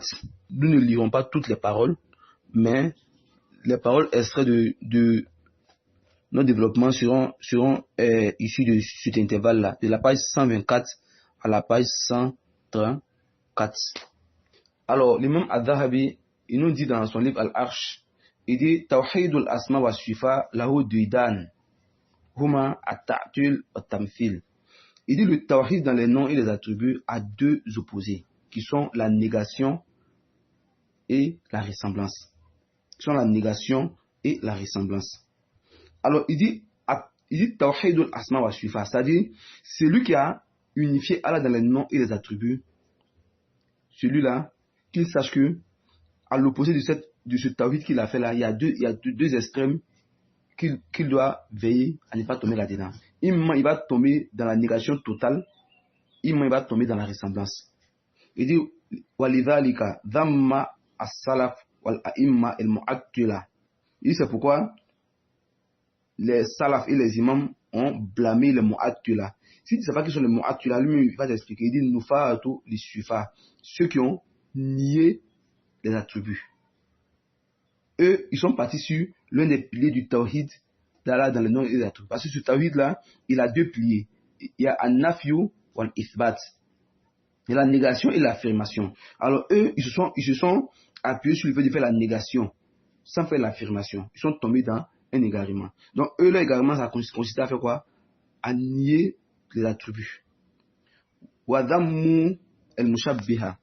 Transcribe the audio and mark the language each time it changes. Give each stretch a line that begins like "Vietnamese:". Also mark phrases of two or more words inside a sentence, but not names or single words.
French: Nous ne lirons pas toutes les paroles, mais les paroles extraites de nos développements seront issues de cet intervalle-là, de la page 124 à la page 134. Alors, l'imam Al-Dhahabi, il nous dit dans son livre Al-Arsh, il dit
Arabic: توحيد الأسماء والصفات له ضدان هما التعطيل والتمثيل.
French: Il dit le tawhid dans les noms et les attributs a deux opposés, qui sont la négation et la ressemblance. Alors, il dit
Arabic: توحيد الأسماء والصفات,
French: c'est-à-dire celui qui a unifié Allah dans les noms et les attributs, celui-là, qu'il sache que, à l'opposé de ce tawhid qu'il a fait là, il y a deux extrêmes qu'il doit veiller à ne pas tomber là-dedans. Il va tomber dans la négation totale, il va tomber dans la ressemblance. Il dit
Arabic: ولذلك ذم السلف والأئمة المعطلة.
French: Il dit c'est pourquoi les salaf et les imams ont blâmé les mu'attila. Si tu ne sais pas qui sont les mu'attila, lui il va t'expliquer. Il dit
Arabic: نفاة الصفات,
French: ceux qui ont nié les attributs. Eux, ils sont partis sur l'un des piliers du tawhid d'Allah dans le nom et les attributs. Parce que ce tawhid-là, il a deux piliers. Il y a
Arabic: النفي والإثبات.
French: Il y a la négation et l'affirmation. Alors eux, ils se sont appuyés sur le fait de faire la négation sans faire l'affirmation. Ils sont tombés dans un égarement. Donc eux, leur égarement, ça consiste à faire quoi? À nier les attributs.
Arabic: وذم المشبهة.